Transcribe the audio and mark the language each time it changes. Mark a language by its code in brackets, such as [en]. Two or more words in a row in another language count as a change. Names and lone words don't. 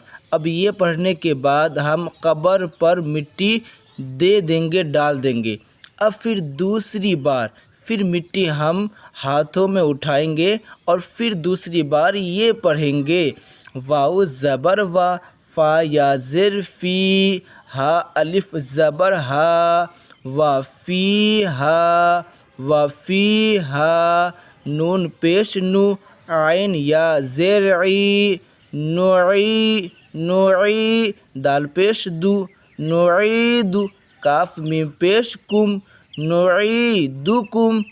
[ur] اب یہ پڑھنے کے بعد ہم قبر پر مٹی دے دیں گے، ڈال دیں گے۔ اب پھر دوسری بار پھر مٹی ہم ہاتھوں میں اٹھائیں گے اور پھر دوسری بار یہ پڑھیں گے، واو زبر وا، فا یا زر فی، ہا الف زبر ہا، وفی ہا، وفی ہا، نون پیش نو، عین یا زیر عی، نعی، نعی، دال پیش دو، نعید، کاف میم پیش کم، نعیدکم۔